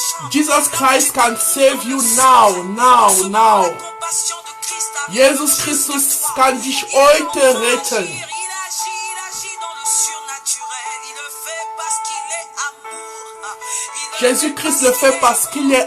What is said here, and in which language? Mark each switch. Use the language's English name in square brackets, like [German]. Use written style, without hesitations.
[English] Jesus Christ can save you now, now, now. [French] La compassion de Christ a [German] Jesus Christus kann dich heute retten. [French] il agit dans le surnaturel. Il le fait parce qu'il est amour. Il le Jésus-Christ le fait parce qu'il est